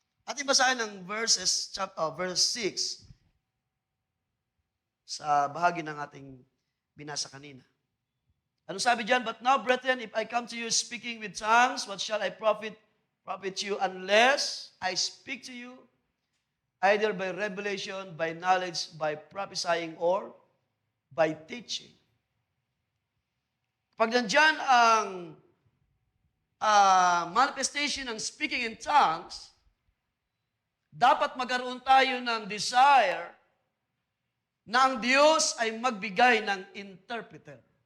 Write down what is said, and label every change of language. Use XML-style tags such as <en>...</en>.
<tl>Ating basahin ng verse 6 sa bahagi ng ating binasa kanina. Ano sabi diyan?</tl> <en>But now, brethren, if I come to you speaking with tongues, what shall I profit? profit you unless I speak to you either by revelation, by knowledge, by prophesying, or by teaching.</en> <tl>Pag nandyan ang manifestation ng speaking in tongues, dapat magkaroon tayo ng desire na ang Diyos ay magbigay ng interpreter.</tl>